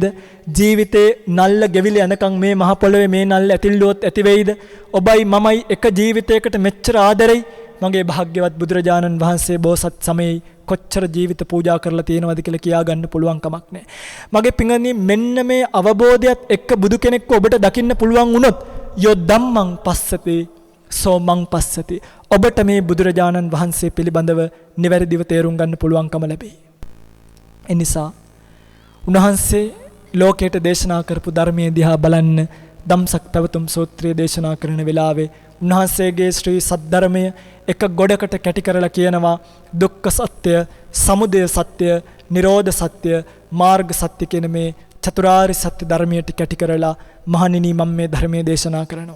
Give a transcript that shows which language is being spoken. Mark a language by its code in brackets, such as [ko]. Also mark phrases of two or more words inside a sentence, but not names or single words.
[si] ජීවිතේ නල්ල ගෙවිලි යනකම් මේ මහ පොළවේ මේ නල්ල ඇතිල්ලුවොත් ඇති වෙයිද? ඔබයි මමයි එක ජීවිතයකට මෙච්චර ආදරෙයි. මගේ භාග්‍යවත් බුදුරජාණන් වහන්සේ බෝසත් සමයේ කොච්චර ජීවිත පූජා කරලා තියෙනවද කියලා කියා ගන්න පුළුවන් කමක් නැහැ. මගේ පිංගුනි මෙන්න මේ අවබෝධයත් එක්ක බුදු කෙනෙක්ව ඔබට දකින්න පුළුවන් වුණොත් [pi] යෝ ධම්මං පස්සති සෝමං පස්සති. [si] ඔබට මේ බුදුරජාණන් වහන්සේ පිළිබඳව නිවැරදිව තේරුම් ගන්න පුළුවන්කම ලැබෙයි. ඒ නිසා උන්වහන්සේ ලෝකයට දේශනා කරපු ධර්මයේ දිහා බලන්න ධම්සක් පැවතුම් සූත්‍රය දේශනා කරන වෙලාවේ උන්වහන්සේගේ ශ්‍රී සද්ධර්මය එක ගොඩකට කැටි කරලා කියනවා දුක්ඛ සත්‍ය, සමුදය සත්‍ය, නිරෝධ සත්‍ය, මාර්ග සත්‍ය කියන මේ චතුරාර්ය සත්‍ය ධර්මයට කැටි කරලා මහණෙනි මම මේ ධර්මයේ දේශනා කරනවා.